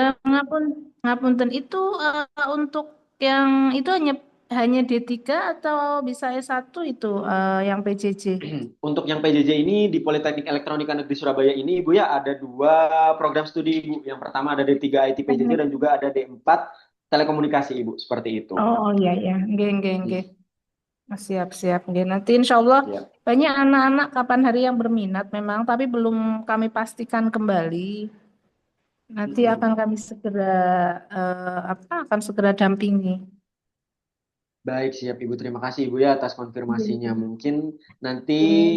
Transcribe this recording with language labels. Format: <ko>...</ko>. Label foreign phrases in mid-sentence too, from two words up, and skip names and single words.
<id>ya ngapunten itu untuk yang itu hanya D3 atau bisa S1 itu yang PJJ. Untuk yang PJJ ini di Politeknik Elektronika Negeri Surabaya ini Ibu ya ada 2 program studi Ibu. Yang pertama ada D3 IT PJJ dan juga ada D4 telekomunikasi Ibu, seperti itu. Oh iya ya, nggih. Siap. Nggih. Nanti insya Allah banyak anak-anak kapan hari yang berminat memang, tapi belum kami pastikan kembali. Nanti akan kami segera akan segera dampingi. Baik, siap Ibu. Terima kasih Ibu ya atas konfirmasinya.</id>